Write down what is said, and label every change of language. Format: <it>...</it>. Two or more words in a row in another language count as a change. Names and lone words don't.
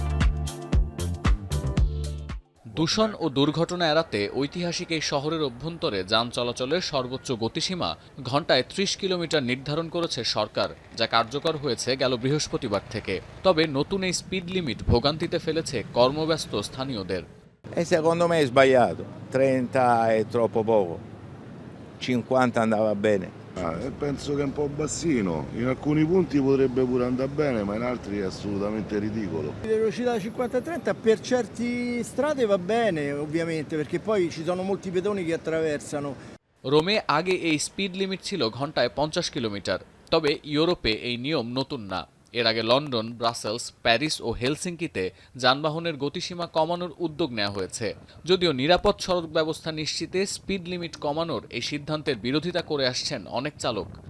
<bn>দূষণ ও দুর্ঘটনা এড়াতে ঐতিহাসিক এই শহরের অভ্যন্তরে যান চলাচলের সর্বোচ্চ গতিসীমা ঘণ্টায় ৩০ কিলোমিটার নির্ধারণ করেছে সরকার, যা কার্যকর হয়েছে গেল বৃহস্পতিবার থেকে। তবে নতুন এই স্পিড লিমিট ভোগান্তিতে ফেলেছে কর্মব্যস্ত স্থানীয়দের।</bn> <it>E secondo me è sbagliato, 30 è troppo poco, 50 andava bene. Penso che è un po' bassino, in alcuni punti potrebbe pure andare bene, ma in altri è assolutamente ridicolo. La velocità 50-30 per certe strade va bene, ovviamente, perché poi ci sono molti pedoni che attraversano.</it> <bn>রোমে আগে এই স্পিড লিমিট ছিল ঘণ্টায় 50 কিলোমিটার। তবে ইউরোপে এই নিয়ম নতুন না। এর আগে লন্ডন, ব্রাসেলস, প্যারিস ও হেলসিঙ্কিতে যানবাহনের গতিসীমা কমানোর উদ্যোগ নেওয়া হয়েছে। যদিও নিরাপদ সড়ক ব্যবস্থা নিশ্চিতে স্পিড লিমিট কমানোর এই সিদ্ধান্তের বিরোধিতা করে আসছেন অনেক চালক।</bn>